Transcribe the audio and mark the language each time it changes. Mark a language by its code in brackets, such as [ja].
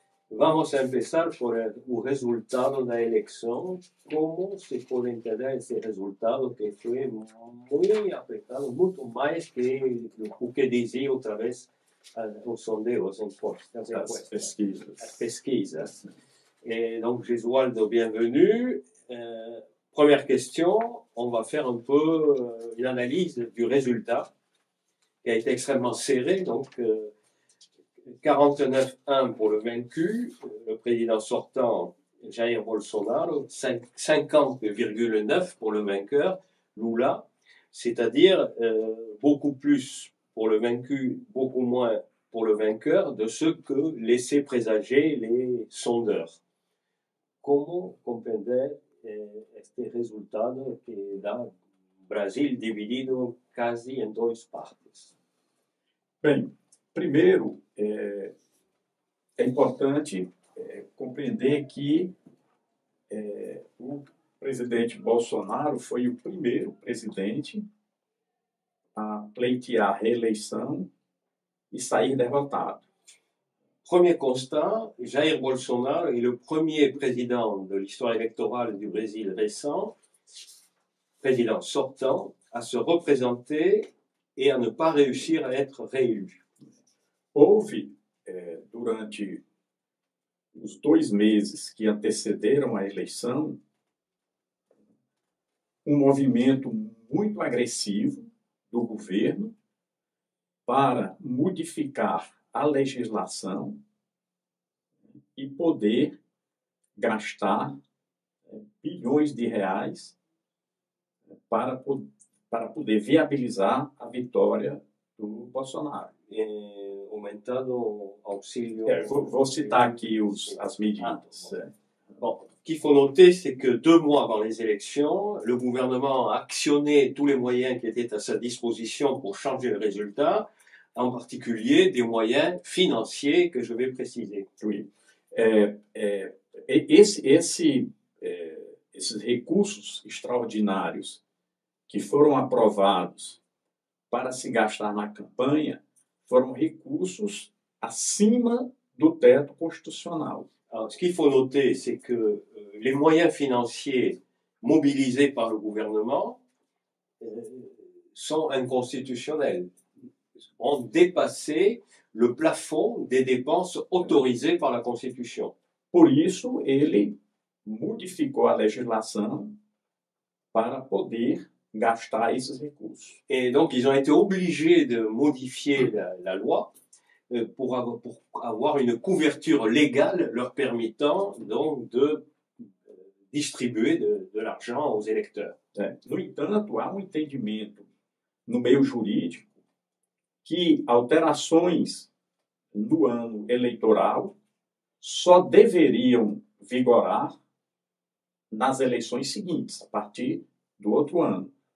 [pt] Vamos a empezar por o resultado da eleição. Como se pode entender esse resultado que foi muito apertado, muito mais que o que dizia outra vez os sondeios, as pesquisas. [fr] Et donc, Gesualdo, bienvenue. Première question, on va faire un peu une analyse du résultat qui a été extrêmement serré. Donc, 49-1 pour le vaincu, le président sortant Jair Bolsonaro, 50,9 pour le vainqueur Lula, c'est-à-dire beaucoup plus pour le vaincu, beaucoup moins pour le vainqueur de ce que laissaient présager les sondeurs. [pt] Como compreender este resultado que dá Brasil dividido quase em duas partes? Bem, primeiro, é importante compreender que o presidente Bolsonaro foi o primeiro presidente a pleitear a reeleição e sair derrotado. [fr] Premier constat, Jair Bolsonaro est le premier président de l'histoire électorale du Brésil récent, président sortant, à se représenter et à ne pas réussir à être réélu. [pt] Houve, durante os 2 meses que antecederam a eleição, um movimento muito agressivo do governo para modificar a legislação e poder gastar bilhões de reais para poder viabilizar a vitória do Bolsonaro. Aumentando auxílio. Vou citar aqui as medidas. [fr] Bon, ce qu'il faut noter, c'est que 2 mois avant les élections, le gouvernement a actionné tous les moyens qui étaient à sa disposition pour changer le résultat, en particulier des moyens financiers que je vais préciser. Oui. [pt] Esses recursos extraordinários que foram aprovados para se gastar na campanha foram recursos acima do teto constitucional. [fr] Alors, ce qu'il faut noter, c'est que les moyens financiers mobilisés par le gouvernement sont inconstitutionnels, ont dépassé le plafond des dépenses autorisées par la Constitution. [pt] Por isso, ele modificou a legislação para poder gastar esses recursos. [fr] Et donc, ils ont été obligés de modifier la loi pour avoir une couverture légale leur permettant donc de distribuer de l'argent aux électeurs. [pt] No entanto, há entendimento no meio jurídico que alterações no ano eleitoral só deveriam vigorar nas eleições seguintes, a partir do outro ano.